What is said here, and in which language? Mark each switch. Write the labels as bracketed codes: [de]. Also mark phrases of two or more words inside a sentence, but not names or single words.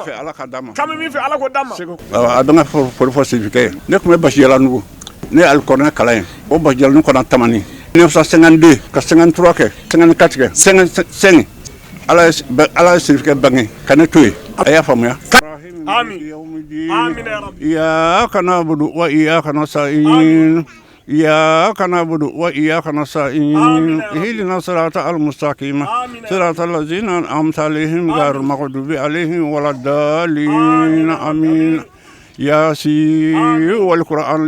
[bm] Ala ka d'a ma k'an bɛ min fɛ Ala k'o d'a ma a bɛ n ka foli fɔ Sirifikɛ ye ne tun bɛ Basi Jalanugu ne ye alikɔrɔnɛ kalan ye o Basi Jalanugu kɔnɔ Tamani 1952 ka 53 kɛ 54 kɛ 55 Ala ye Sirifikɛ bange ka ne to yen a y'a faamuya [ar] آمين آمين يا رب إياك نعبد وإياك نستعين إياك نعبد وإياك نستعين اهدنا الصراط المستقيم صراط الذين أنعمت عليهم غير المغضوب عليهم ولا الضالين آمين ياسين والقرآن